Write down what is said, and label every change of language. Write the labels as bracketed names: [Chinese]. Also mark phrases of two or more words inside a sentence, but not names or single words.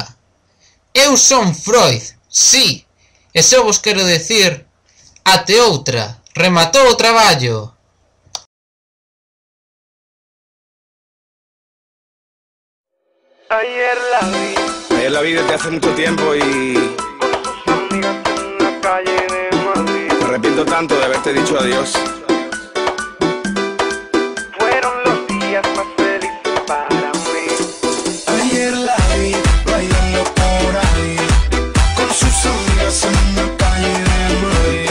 [Galician] Eu son Freud, sí. E só vos quero decir, até outra. Rematou o traballo. [Spanish] Ayer la vi desde hace mucho tiempo y me arrepiento tanto de haberte dicho adiós. Fueron los días más felices para mí. Ayer la vi bailando por ahí con sus amigas en una calle de Madrid.